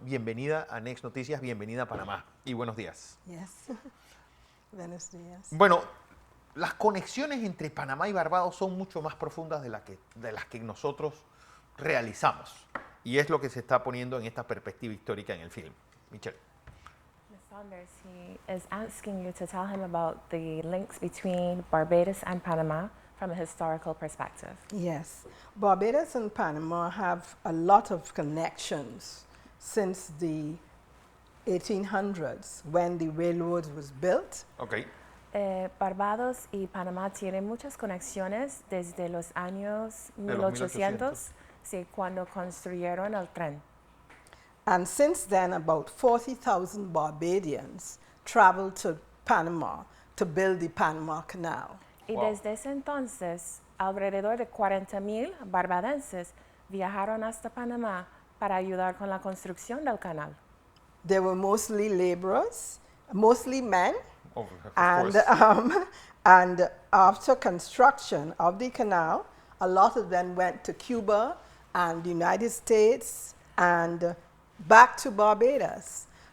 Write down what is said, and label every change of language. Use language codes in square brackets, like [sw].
[es] Bienvenida a NexNoticias, bienvenida a Panamá. Y buenos días. [en] Yes. [es] Buenos días. Bueno, las conexiones entre Panamá y Barbados son mucho más profundas de las que nosotros realizamos. Y es lo que se está poniendo en esta perspectiva histórica en el film. Michelle. [en] Ms. Saunders, he is asking you to tell him about the links between Barbados and Panama from a historical perspective. Yes. Barbados and Panama have a lot of connections since the 1800s when the railroad was built. Okay. [es] Barbados y Panamá tienen muchas conexiones desde los años 1800, sí, cuando construyeron el tren. [en] And since then, about 40,000 Barbadians traveled to Panama to build the Panama Canal. [es] Y desde ese entonces, alrededor de 40,000 barbadenses viajaron hasta Panamá para ayudar con la construcción del canal. [en] They were mostly laborers, mostly men, and after construction of the canal, a lot of them went to Cuba and the United States and back to Barbados.